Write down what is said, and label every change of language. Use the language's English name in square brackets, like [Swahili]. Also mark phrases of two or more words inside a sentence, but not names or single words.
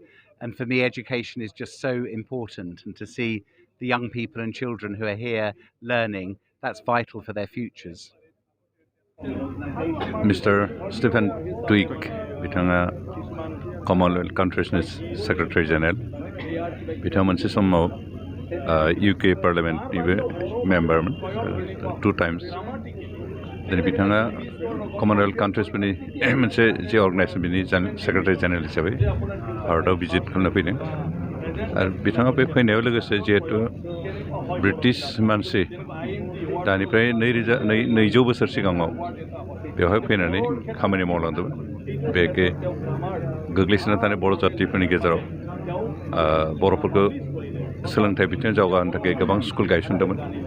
[English] And for me, education is just so important, and to see the young people and children who are here learning, that's vital for their futures. Mr. Stephen Twigg, बिथाङा Commonwealth countries Secretary General, [Bodo] बिथाङा मोनसे समाव [English] UK Parliament member 2 times. [Bodo] दिनै बिथाङा [English] Commonwealth countries [Bodo] फोरनि मोनसे जे अर्गेनाइजेशन बिनि [English] Secretary General [Bodo] हिसाबै भारताव भिजिट खालामनो फैदों आरो बिथाङा बे फैनायाव लोगोसे जिहेतु ब्रिटिश मानसि दानिफ्राय 200 बोसोर सिगाङाव बेवहाय फैनानै खामानि मावलांदोंमोन बे गोग्लैसोना थानाय बर' जातिफोरनि गेजेराव बर'फोरखौ सोलोंथाइ बिथिङाव जौगाहोनो थाखाय गोबां स्कुल गायसनदोंमोन